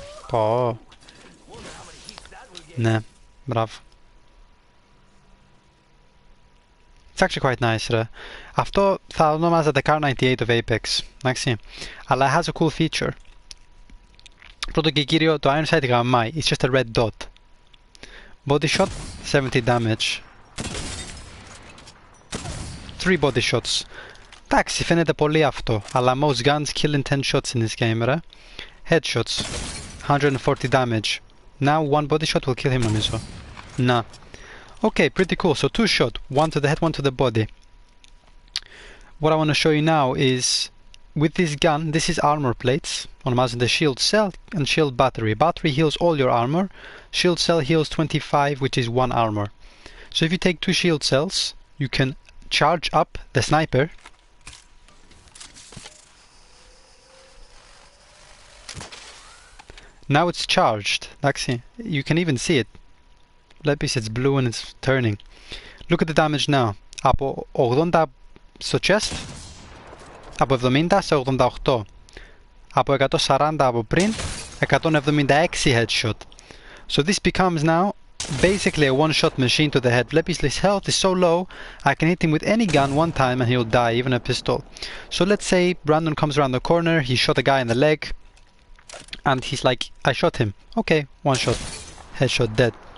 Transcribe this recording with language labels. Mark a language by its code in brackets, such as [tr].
[en] Oh. [el] Ναι, μπράβο. [en] It's actually quite nice, ρε. [el] Αυτό θα ονόμαζα [en] the Car 98 of Apex. Εντάξει. Αλλά it has a cool feature. [el] Πρώτο και κύριο, το [en] iron sight γαμάει. It's just a red dot. Body shot, 70 damage. [el] 3 [en] body shots. [el] Εντάξει, φαίνεται πολύ αυτό. [en] Αλλά most guns kill in 10 shots in this game, ρε. Headshots, 140 damage. Now one body shot will kill him, νομίζω. Να. Okay, pretty cool. So 2 shot, 1 to the head, 1 to the body. What I want to show you now is, with this gun, this is armor plates. Ονομάζονται shield cell and shield battery. Battery heals all your armor. Shield cell heals 25, which is 1 armor. So if you take 2 shield cells, you can charge up the sniper. Now it's charged. Actually, you can even see it. Βλέπεις, it's blue and it's turning. Look at the damage now. [el] Από 80 στο chest, από 70 σε 88. Από 140 από πριν, 176 headshot. [en] So this becomes now basically a one-shot machine to the head. Βλέπεις, his health is so low, I can hit him with any gun one time and he'll die, even a pistol. So let's say Brandon comes around the corner, he shot a guy in the leg, and he's like, I shot him. Okay, one shot. Headshot, dead.